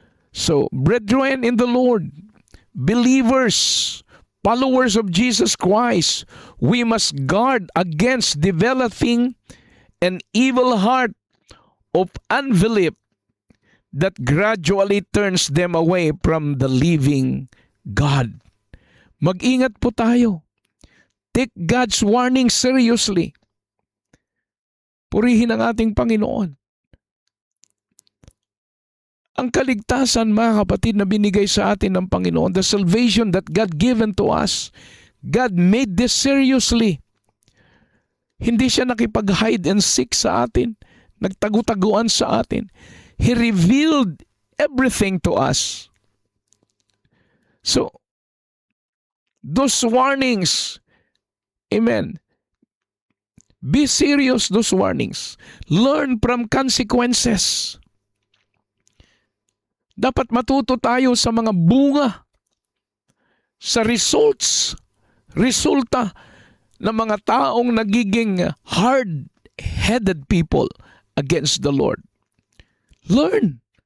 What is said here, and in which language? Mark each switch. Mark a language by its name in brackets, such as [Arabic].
[English] So, brethren in the Lord, believers, followers of Jesus Christ, we must guard against developing an evil heart of unbelief that gradually turns them away from the living God. [Filipino] Mag-ingat po tayo. [English] Take God's warning seriously. [Filipino] Purihin ang ating Panginoon. Ang kaligtasan, mga kapatid, na binigay sa atin ng Panginoon, [English] the salvation that God given to us, God made this seriously. [Filipino] Hindi siya nakipag-hide and seek sa atin, nagtago-taguan sa atin. [English] He revealed everything to us. So, those warnings, amen, be serious, those warnings. Learn from consequences. [Filipino] Dapat matuto tayo sa mga bunga, sa resulta ng mga taong nagiging [English] hard-headed people against the Lord. Learn.